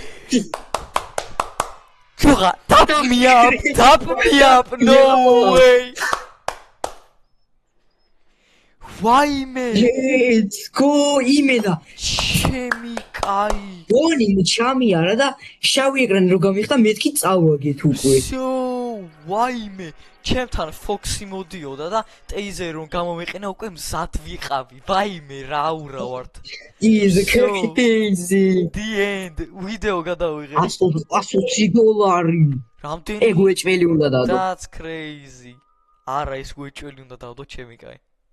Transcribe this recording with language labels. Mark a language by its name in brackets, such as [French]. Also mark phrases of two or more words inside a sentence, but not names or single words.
[English] Suga, tap me up, no way! Why me? Let's go იმედა. [Georgian] ჩემი კაი. ბონი ჩამიარა და შავი ეკრანი რო გამიხდა მეთქი წავაგეთ უკვე. [English] So, why me? [Georgian] ჩემთან ფოქსი მოდიოდა და ტეიზერი რომ გამომეყენა უკვე მზად ვიყავი. ვაიმე რა ურა ვართ. [English] Is crazy. The end. [Georgian] ვიდეო გადავიღე. $120. რამდენი? ეგ უეჭველი უნდა დადო. [English] That's crazy. [Georgian] არა ეს უეჭველი უნდა დავდო ჩემი კაი.